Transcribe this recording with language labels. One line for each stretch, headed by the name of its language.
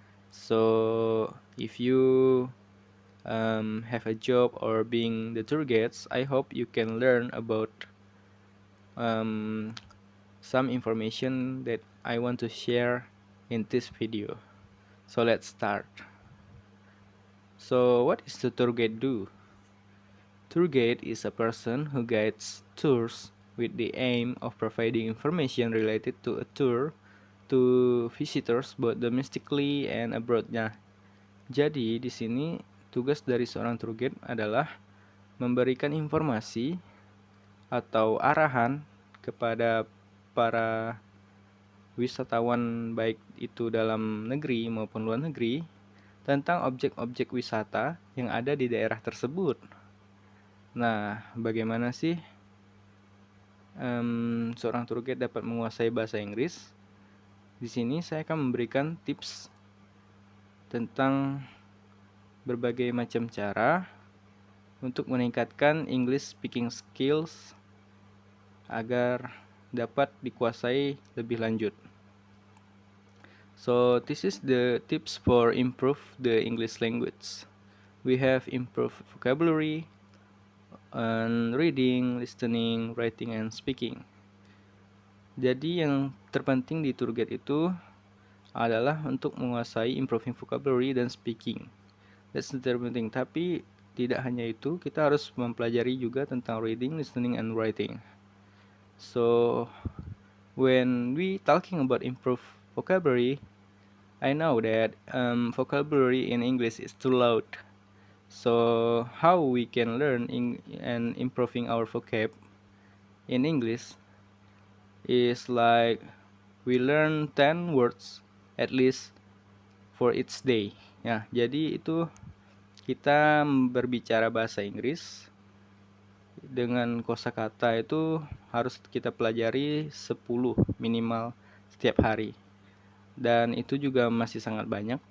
English: So, if you have a job or being the tour guides, I hope you can learn about um, some information that I want to share in this video. So, let's start. So, what is the tour guide do? Tour guide is a person who guides tours with the aim of providing information related to a tour to visitors both domestically and abroad.
Indonesian: Nah, jadi di sini tugas dari seorang tour guide adalah memberikan informasi atau arahan kepada para wisatawan baik itu dalam negeri maupun luar negeri tentang objek-objek wisata yang ada di daerah tersebut. Nah, bagaimana sih seorang tour guide dapat menguasai bahasa Inggris? Di sini saya akan memberikan tips tentang berbagai macam cara untuk meningkatkan
English: English speaking skills
Indonesian: agar dapat dikuasai lebih lanjut.
English: So, this is the tips for improve the English language. We have improved vocabulary and reading, listening, writing, and speaking.
Indonesian: Jadi yang terpenting di tour guide itu adalah untuk menguasai
English: improving vocabulary
Indonesian: dan speaking.
English: That's the
Indonesian: terpenting. Tapi tidak hanya itu, kita harus mempelajari juga tentang
English: reading, listening, and writing. So, when we talking about improve vocabulary, I know that vocabulary in English is too loud. So, how we can learn and improving our vocab in English is like we learn 10 words at least for each day.
Indonesian: Ya, jadi itu kita berbicara bahasa Inggris dengan kosakata itu harus kita pelajari 10 minimal setiap hari. Dan itu juga masih sangat banyak.